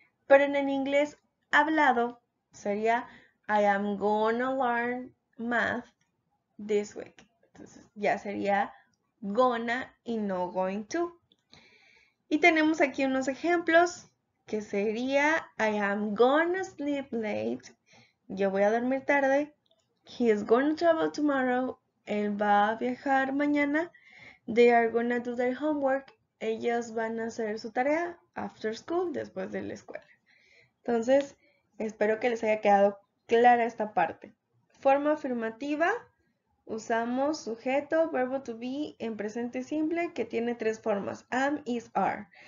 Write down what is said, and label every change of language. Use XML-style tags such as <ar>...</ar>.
<es>Pero en el inglés hablado sería</es> <en>I am gonna learn math this week.</en> <es>Entonces ya sería gonna y no going to. Y tenemos aquí unos ejemplos que sería</es> <en>I am gonna sleep late.</en> <es>Yo voy a dormir tarde.</es> <en>He is going to travel tomorrow.</en> <es>Él va a viajar mañana.</es> <en>They are gonna do their homework.</en> <es>Ellos van a hacer su tarea</es> <en>after school,</en> <es>después de la escuela. Entonces, espero que les haya quedado clara esta parte. Forma afirmativa, usamos sujeto, verbo to be en presente simple que tiene tres formas, am, is, are.</es>